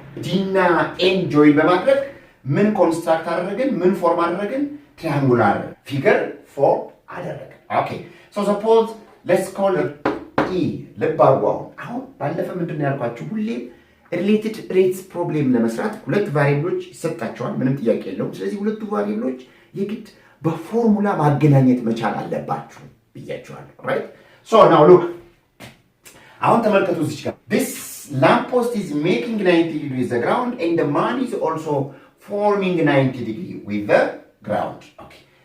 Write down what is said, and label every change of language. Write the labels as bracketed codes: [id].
[am] D እና N join በማድረግ ምን ኮንስትራክት አደረግን? ምን ፎርም አደረግን? [en] triangular figure form አደረግን. Okay. So suppose let's call it E. [am] ልብ አድርጉ። አሁን ባለፈ ምንድን ነው ያልኳችሁ? ሁሌም ሪሌትድ ሬትስ ፕሮብሌም ለመስራት ሁለት ቫሪያብሎች ይሰጣቸዋል። ምንም ጥያቄ የለውም። ስለዚህ ሁለቱ ቫሪያብሎች የግድ በፎርሙላ ማገናኘት መቻል አለባችሁ ብያችኋለሁ። ራይት? [en] ሶ ናው ሉክ [am] አሁን ተመልከቱ እዚህ ጋር [en] this lamppost is making 90 degree with the ground and the man is also forming 90 degree with the ground. Okay.